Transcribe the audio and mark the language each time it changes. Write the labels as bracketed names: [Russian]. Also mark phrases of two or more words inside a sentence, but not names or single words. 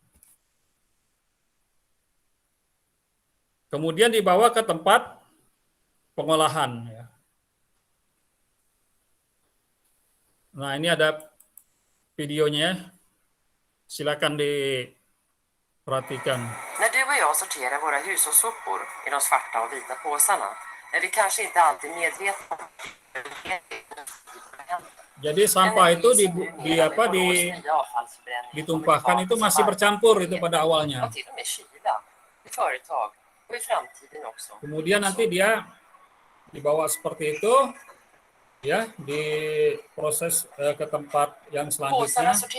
[Indonesian] Kemudian dibawa ke tempat pengolahan ya. Nah, ini ada videonya. Silakan diperhatikan. [Swedish] När du och jag sorterar våra hushållssopor i de svarta och vita påsarna är vi kanske inte alltid medvetna om. [Indonesian] Jadi sampah itu ditumpahkan itu masih bercampur itu pada awalnya. Kemudian nanti dia dibawa seperti itu ya, diproses ke tempat yang selanjutnya.